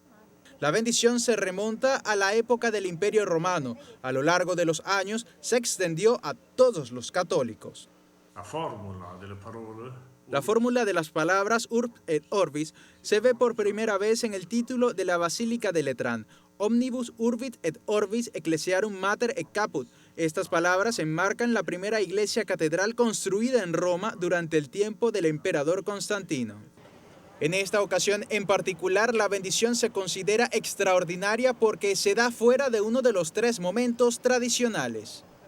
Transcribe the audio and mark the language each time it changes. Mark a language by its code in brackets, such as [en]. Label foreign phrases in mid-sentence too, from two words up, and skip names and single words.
[es] La bendición se remonta a la época del Imperio Romano. A lo largo de los años se extendió a todos los católicos. La fórmula de las palabras [la] Urb et Orbis [es] se ve por primera vez en el título de la Basílica de Letrán, [la] Omnibus Urbit et Orbis Ecclesiarum Mater et Caput. [es] Estas palabras enmarcan la primera iglesia catedral construida en Roma durante el tiempo del emperador Constantino. En esta ocasión en particular, la bendición se considera extraordinaria porque se da fuera de uno de los tres momentos tradicionales.